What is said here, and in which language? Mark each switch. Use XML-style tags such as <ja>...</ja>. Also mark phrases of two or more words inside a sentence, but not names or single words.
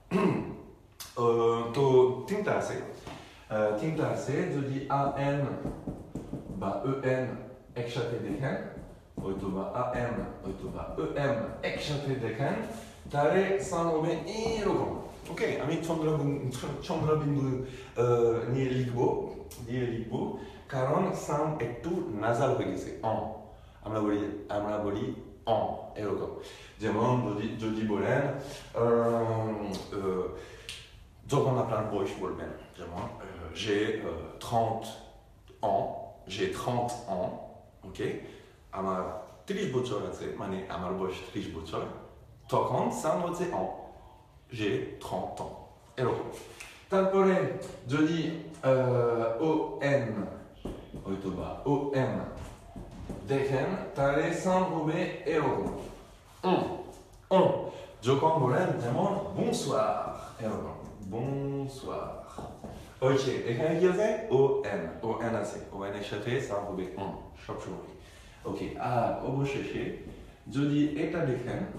<bn>তো তিনটা আছে যদি AN বা EN একসাথে দেখেন হয়তো বা AM হয়তো বা EM একসাথে দেখেন তাহলে সাউন্ড হবে এরকম ওকে আমি চন্দ্রবিন্দু নিয়ে লিখবো কারণ সাউন্ড একটু নাসাল হয়ে গেছে আমরা বলি এরকম যেমন যদি বলেন যখন আপনার বয়স বলবেন যেমন</bn> <fr>j'ai 30 ans</fr> <bn>ok আমার 30 বছর আছে মানে আমার বয়স 30 বছর তখন সাউন্ড হচ্ছে</bn> <fr>j'ai 30 ans</fr> <bn>এরকম তারপরে যদি ON হয়তো বা OM দেখেন তাহলে সাউন্ড হবে এরকম যখন বলেন যেমন bonsoir এরকম bonsoir ok এখানে কি আছে ON আছে ON এর সাথে সাউন্ড হবে সবসময় ওকে আর অবশেষে যদি এটা দেখেন</bn>